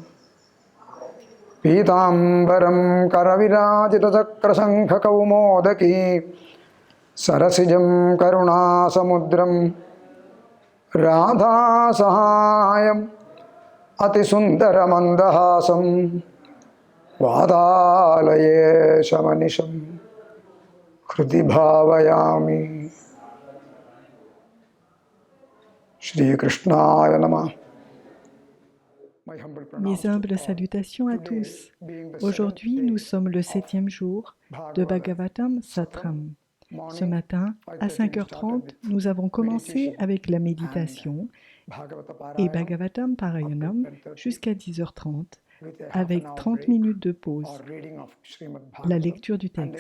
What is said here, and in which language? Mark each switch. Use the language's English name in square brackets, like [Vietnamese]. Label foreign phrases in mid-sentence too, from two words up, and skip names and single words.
[Sanskrit] पीताम्बरं करविराजितचक्रशङ्खकौमोदकी सरसिजं करुणासमुद्रं राधासहायम् अतिसुन्दरमन्दहासं वातालयेशमनिशं हृदि भावयामि। श्रीकृष्णाय नमः। [French] Mes humbles salutations à tous. Aujourd'hui, nous sommes le 7e jour de Bhagavatam Satram. Ce matin, à 5h30, nous avons commencé avec la méditation et Bhagavatam Parayanam jusqu'à 10h30 avec 30 minutes de pause, la lecture du texte.